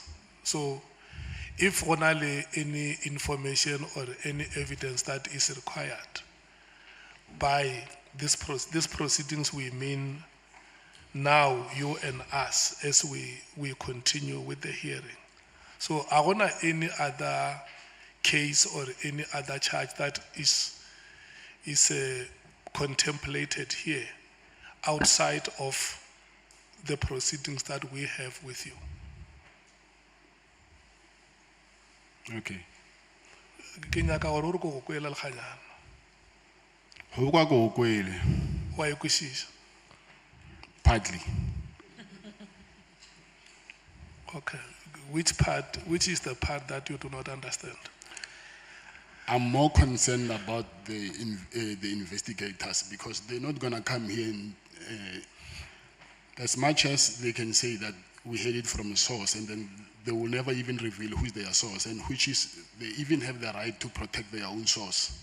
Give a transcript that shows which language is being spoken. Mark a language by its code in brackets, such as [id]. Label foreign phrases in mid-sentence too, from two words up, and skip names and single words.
[en] So if only any information or any evidence that is required by these proceedings, we mean now you and us as we continue with the hearing. So I want any other case or any other charge that is contemplated here outside of the proceedings that we have with you. Okay. [nso] Ke nyaka gore o re ko go kwela lekganyana. Go kwa go kwele. Wa e kwešiša. [en] Partly. Okay. Which is the part that you do not understand? I'm more concerned about the investigators because they're not going to come here and, as much as they can say that we heard it from a source, and then they will never even reveal who's their source, and which is, they even have the right to protect their own source.